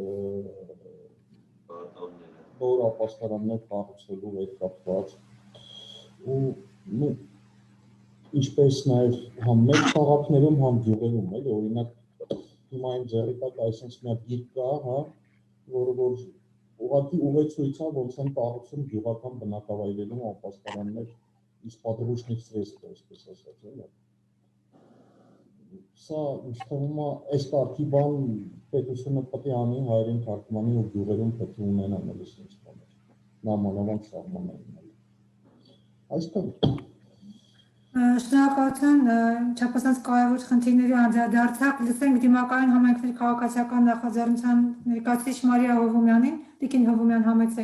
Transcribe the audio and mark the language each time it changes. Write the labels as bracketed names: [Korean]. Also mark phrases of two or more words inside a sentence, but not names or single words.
[Armenian] նոր ապաստարաններ կառուցելու հետ կապված ու ինչպես նաև համ մեծ քաղաքներում, համ գյուղերում, էլի օրինակ հիմա այն ձեռի տակ այսպես մի հատ գիրք կա, հա, որը որ ուղղակի ուղեցույց է, ոնց են կառուցում գյուղական բնակավայրերում ապաստարաններ, [Russian] из подручных средств, [Armenian] այսպես ասած, էլի։ Սա ինձ թվում է, այս կարգի բան պետությունը պետք է անի հայերեն թարգմանի ու գյուղերում պետք է ունենան էլի sense բաներ։ Նամանավանդ սահմանային էլի։ Այստեղ Շնորհակալություն, չափազանց կարևոր խնդիրների անդրադարձակ, լսենք դիմակայուն համայնքների քաղաքացիական նախաձեռնության ներկայացուցիչ Մարիա Հովումյանին, Տիկին Հովումյան, համեցեք։